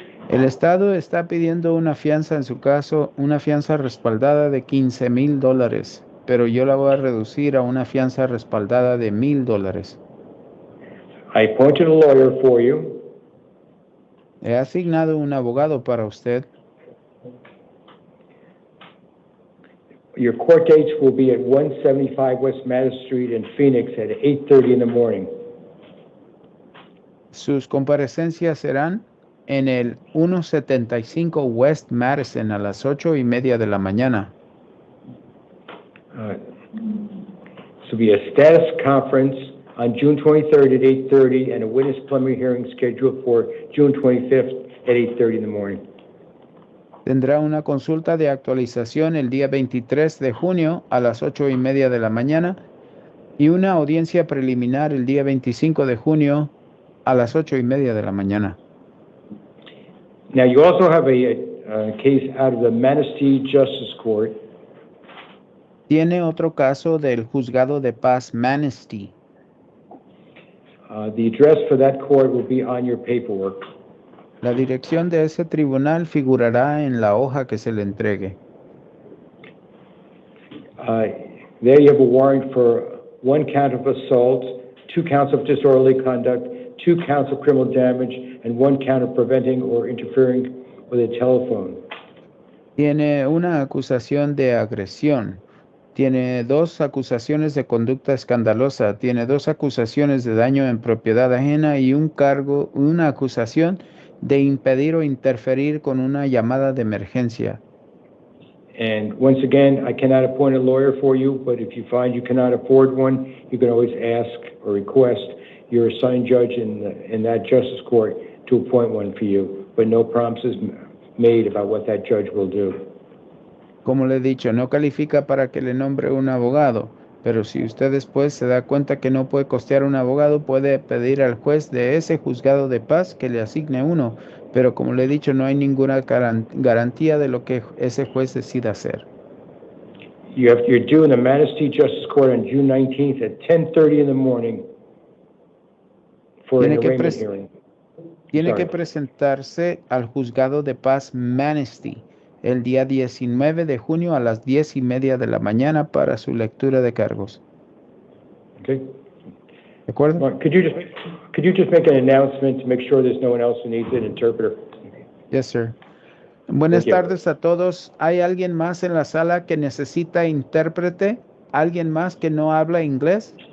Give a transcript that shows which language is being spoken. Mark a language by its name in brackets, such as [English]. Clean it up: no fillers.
[Spanish] El Estado está pidiendo una fianza en su caso, una fianza respaldada de $15,000, pero yo la voy a reducir a una fianza respaldada de $1,000. [English] I appointed a lawyer for you. [Spanish] He asignado un abogado para usted. [English] Your court dates will be at 175 West Madison Street in Phoenix at 8:30 in the morning. [Spanish] Sus comparecencias serán en el 175 West Madison a las 8:30 de la mañana. [English] This will be a status conference on June 23rd at 8:30 and a witness preliminary hearing scheduled for June 25th at 8:30 in the morning. [Spanish] Tendrá una consulta de actualización el día 23 de junio a las 8:30 de la mañana y una audiencia preliminar el día 25 de junio a las 8:30 de la mañana. [English] Now, you also have a case out of the Manistee Justice Court. [Spanish] Tiene otro caso del Juzgado de Paz Manistee. [English] The address for that court will be on your paperwork. [Spanish] La dirección de ese tribunal figurará en la hoja que se le entregue. [English] There you have a warrant for 1 count of assault, 2 counts of disorderly conduct, 2 counts of criminal damage, and 1 count of preventing or interfering with a telephone. [Spanish] Tiene una acusación de agresión. Tiene 2 acusaciones de conducta escandalosa. Tiene 2 acusaciones de daño en propiedad ajena y una acusación de impedir o interferir con una llamada de emergencia. [English] And once again, I cannot appoint a lawyer for you, but if you find you cannot afford one, you can always ask or request your assigned judge in that justice court to appoint one for you, but no promises made about what that judge will do. [Spanish] Como le he dicho, no califica para que le nombre un abogado, pero si usted después se da cuenta que no puede costear un abogado, puede pedir al juez de ese juzgado de paz que le asigne uno, pero como le he dicho, no hay ninguna garantía de lo que ese juez decida hacer. [English] You're due in the Manistee Justice Court on June 19th at 10:30 in the morning for an arraignment hearing. [Spanish] Tiene que presentarse al juzgado de paz Manistee el día 19 de junio a las 10:30 de la mañana para su lectura de cargos. [English] Okay. [Spanish] ¿De acuerdo? [English] Mark, could you just make an announcement to make sure there's no one else who needs an interpreter? Yes, sir. [Spanish] Buenas [English] Thank you. [Spanish] tardes a todos. ¿Hay alguien más en la sala que necesita intérprete? ¿Alguien más que no habla inglés?